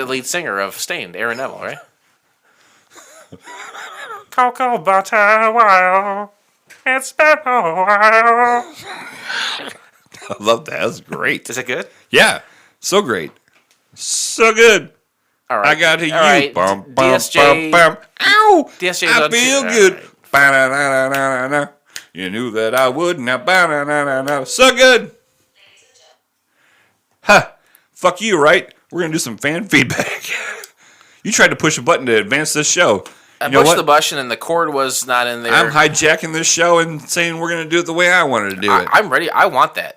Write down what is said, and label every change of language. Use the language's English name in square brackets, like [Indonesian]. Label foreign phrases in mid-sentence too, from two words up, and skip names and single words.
[English] The lead singer of Stained, Aaron Neville, right? Cocoa butter wow. It's been a while. I love that. That's great. Is it good? Yeah. So great. So good. All right. I got to you. Right. Bum, bum, DSJ. bum, bum. Ow! DSJ I on feel two. good. Right. Ba-na-na-na-na-na. You knew that I would. Now, ba-na-na-na-na. So good. Huh. Fuck you, right? We're going to do some fan feedback. You tried to push a button to advance this show. I pushed the button and the cord was not in there. I'm hijacking this show and saying we're going to do it the way I wanted to do it. I'm ready. I want that.